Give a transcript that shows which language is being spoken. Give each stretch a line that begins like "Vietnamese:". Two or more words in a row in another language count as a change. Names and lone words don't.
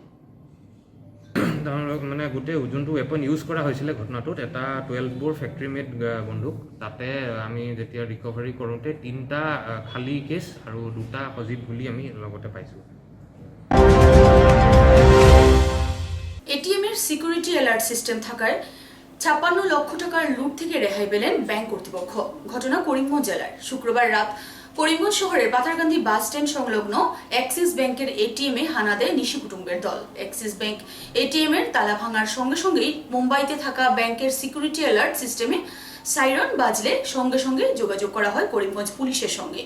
Assamese: তেওঁলোক মানে গোটেই যোনটো
English: weapon use
Assamese: কৰা হৈছিলে ঘটনাটোত এটা
English: 12 bore factory made
Assamese: বন্দুক। তাতে আমি যেতিয়া ৰিকভাৰী কৰোঁতে 3টা খালী কেছ আৰু 2টা সজীৱ গুলি আমি লগতে পাইছোঁ।
Bangla: এটিএমের
English: security alert system
Bangla: থাকায় 56 লক্ষ টাকার লুট থেকে রেহাই পেলেন ব্যাংক কর্তৃপক্ষ। ঘটনা করিমগঞ্জ জেলার। শুক্রবার রাত করিমগঞ্জ শহরের পাথারকান্দি
English: bus stand
Bangla: সংলগ্ন অ্যাক্সিস ব্যাংকের এটিএমে হানা দেয় নিশি কুটুম্বের দল। অ্যাক্সিস ব্যাংক এটিএমের তালা ভাঙার সঙ্গে সঙ্গেই মুম্বাইতে থাকা ব্যাংকের
English: security alert system
Bangla: সাইরন বাজলে সঙ্গে সঙ্গে যোগাযোগ করা হয় করিমগঞ্জ পুলিশের সঙ্গে।